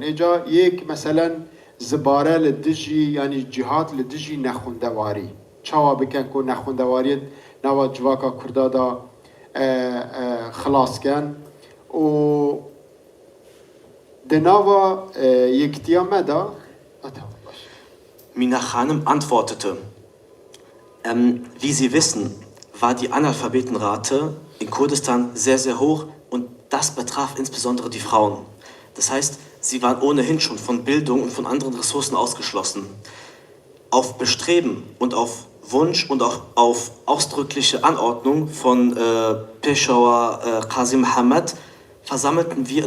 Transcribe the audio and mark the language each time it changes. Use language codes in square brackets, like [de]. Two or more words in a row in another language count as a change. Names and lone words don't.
[ku] Êca yek meselen zibare li dijî yani cihat li dijî nexwindewarî. Çawa bikin ku nexwindewariyê nava civaka Kurda da xilasken û di nava Yekîtiya me da [de] Mina Khanem antwortete, wie Sie wissen, war die Analphabetenrate in Kurdistan sehr, sehr hoch und das betraf insbesondere die Frauen. Das heißt, sie waren ohnehin schon von Bildung und von anderen Ressourcen ausgeschlossen. Auf Bestreben und auf Wunsch und auch auf ausdrückliche Anordnung von Peshawar Qazi Mohammed versammelten wir in